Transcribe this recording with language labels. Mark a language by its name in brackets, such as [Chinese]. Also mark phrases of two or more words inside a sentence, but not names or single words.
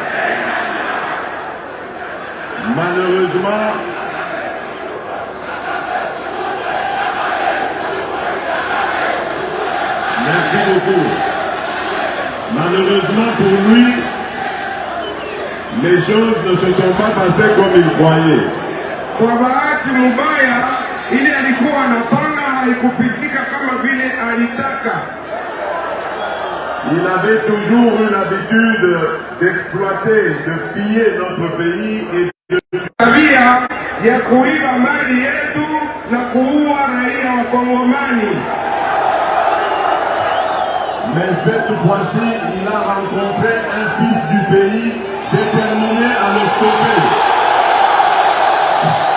[French] Malheureusement, merci beaucoup. Malheureusement pour lui, les choses ne se sont pas passées comme il croyait. [Swahili] Kwa bahati mbaya, ile alikuwa anapanga haikupitika kama vile alitaka. [French] Il avait toujours eu l'habitude d'exploiter, de piller notre pays et de... [Swahili] Tabia ya kuiba mali yetu na kuua raia wa Kongomani. [French] Mais cette fois-ci, il a rencontré un fils du pays déterminé à le stopper.